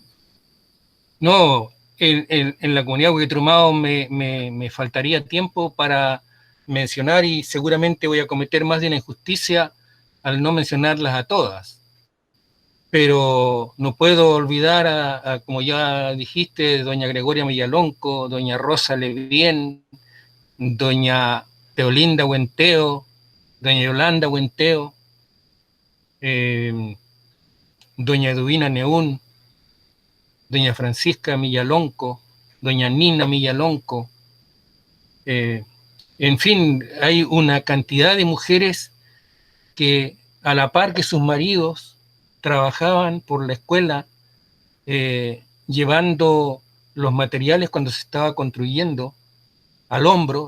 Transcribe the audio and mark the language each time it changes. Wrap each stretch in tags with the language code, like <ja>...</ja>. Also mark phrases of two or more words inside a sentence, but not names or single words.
<es>No, en la comunidad Huitrumao me faltaría tiempo para mencionar, y seguramente voy a cometer más de una injusticia al no mencionarlas a todas. Pero no puedo olvidar como ya dijiste, doña Gregoria Millalonco, doña Rosa Levien, doña Teolinda Huenteo, doña Yolanda Huenteo, doña Eduvina Neún, doña Francisca Millalonco, doña Nina Millalonco. En fin, hay una cantidad de mujeres que, a la par que sus maridos, trabajaban por la escuela llevando los materiales cuando se estaba construyendo al hombro.</es>